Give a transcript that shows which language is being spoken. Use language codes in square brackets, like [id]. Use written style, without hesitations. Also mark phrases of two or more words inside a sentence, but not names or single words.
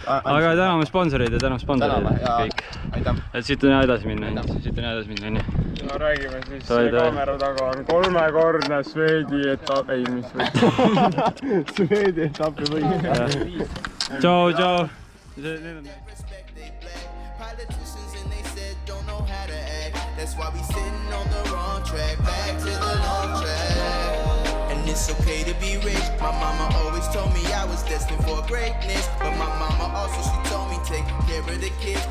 [et] Aga täname sponsoreid ja täname sponsoreid. Kõik. Aitäh. Et siit on hea edasi minna. Nii. No räägime siis, kaamera taga on 3-kordne Swedi etapp, ei mis või? Swedi etappi või. Tšau. [en] That's why we sitting on the wrong track, back to the long track. And it's okay to be rich. My mama always told me I was destined for greatness. But my mama also, she told me take care of the kids.